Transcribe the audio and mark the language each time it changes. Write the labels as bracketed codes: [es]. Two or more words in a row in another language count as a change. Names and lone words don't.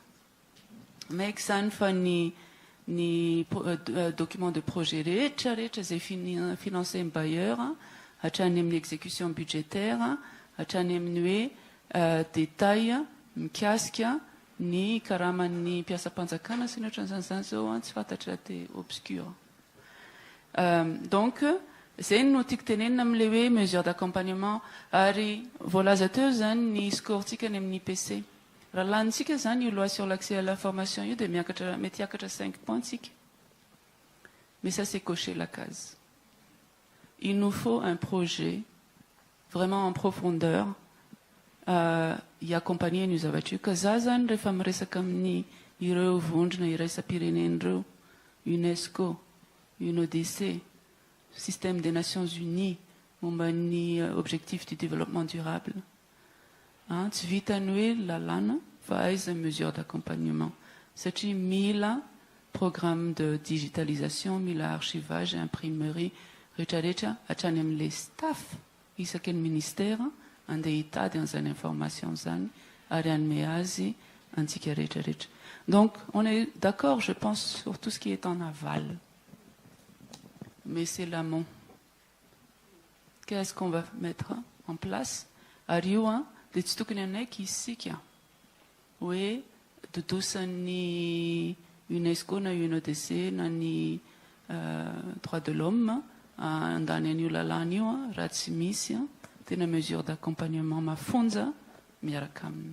[mg] Maiky zany fa ny [fr] document de projet [mg] rehetrarehetra izay financen'ny bailleur hatrany amin'ny [fr] exécution budgétaire [mg] hatrany amin'ny hoe détail mikasika ny karaman'ny mpiasa-panjakana sy ny ohatran'izany zao tsy fantatra te obscur. Donc zay no tiako tenenina amin'ilay hoe [fr] mesure d'accompagnement [mg] ary voalaza teo zany ny scoretsika ny amin'ny IPC. Raha lanitsika zany io [fr] loi sur l'accès à l'information [mg] io dia mety hiakatra 5 points tsika. [fr] Mais ça c'est cocher la case. Il nous faut un projet vraiment en profondeur [mg] hiaccompagner ny zavatra io. Ka za zany rehefa miresaka amin'ny ireo vondrona iraisam-pirenen'ireo UNESCO, UNODC, Système des Nations Unies, momba ny [fr] objectif du développement durable. [mg] Tsy vitany hoe lalàna fa aiza [fr] mesure d'accompagnement. [mg] Satria mila [fr] programme de digitalisation, [mg] mila archivage, imprimerie, rehetrarehetra hatrany amin'ilay staff isaky ny ministère andeha hitady an'izany information zany ary hanome azy antsika rehetrarehetra. [fr] Donc on est d'accord, je pense, sur tout ce qui est en aval. Mais c'est l'amont. Qu'est-ce qu'on va mettre en place? [mg] Ary io dia tsy tokony anaiky isika hoe dodosan'ny UNESCO na UNODC na ny [fr] droit de l'homme [mg] andany an'io lalàna io raha tsy misy tena mesure d'accompagnement mafonja miaraka aminy.